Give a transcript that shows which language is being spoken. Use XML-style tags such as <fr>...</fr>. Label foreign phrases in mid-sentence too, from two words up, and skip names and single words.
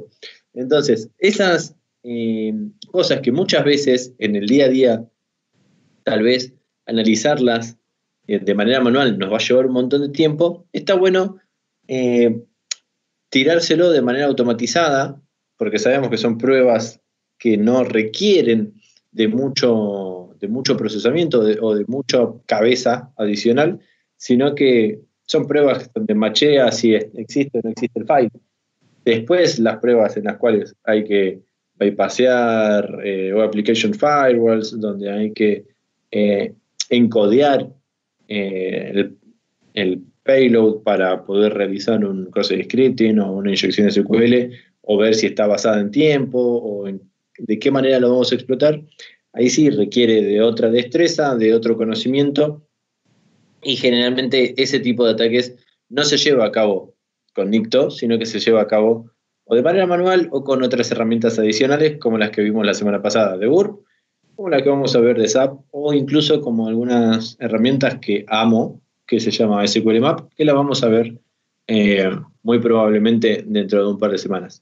<es>Entonces, esas cosas que muchas veces en el día a día, tal vez analizarlas de manera manual nos va a llevar un montón de tiempo, está bueno tirárselo de manera automatizada, porque sabemos que son pruebas que no requieren de mucho procesamiento o de mucha cabeza adicional, sino que son pruebas donde machea si existe o no existe el file. Después las pruebas en las cuales hay que bypassear o</es> <en>application firewalls,</en> <es>donde hay que encodear el payload para poder realizar un</es> <en>cross-site scripting</en> <es>o una inyección SQL, o ver si está basada en tiempo, o de qué manera lo vamos a explotar. Ahí sí requiere de otra destreza, de otro conocimiento, y generalmente ese tipo de ataques no se lleva a cabo con Nikto, sino que se lleva a cabo o de manera manual o con otras herramientas adicionales, como las que vimos la semana pasada de Burp, como la que vamos a ver de SAP, o incluso como algunas herramientas que amo, que se llama SQL Map, que la vamos a ver muy probablemente dentro de un par de semanas.</es>